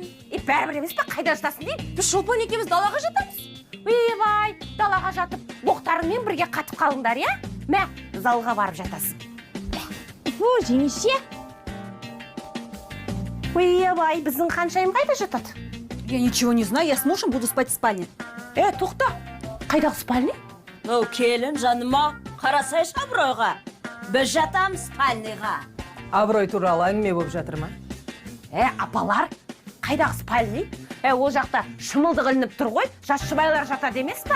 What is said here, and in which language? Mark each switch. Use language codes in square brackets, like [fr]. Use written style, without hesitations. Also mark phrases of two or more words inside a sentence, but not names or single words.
[kk] Бәрібір емес па, қайда жатасың деймін? Біз Шолпан екеуміз далаға жатамыз. Ойбай, далаға жатып, боқтарыңмен бірге қатып қалыңдар, я? Мә, залға барып жатасың. О, жеңеше. Ойбай, біздің Ханшайым қайда жатады? [ru] Я ничего не знаю, я с мужем буду спать в спальне. [kk] Тоқта, қайдағы спальня? Келін жаныма, қарасайшы Абыройға. Біз жатамыз спальныға. Абырой туралы әңгіме болып жатыр ма? Апалар, қайдағы спальня? Ол жақта шымылдық ілініп тұр ғой, жас жұбайлар жатады емес па?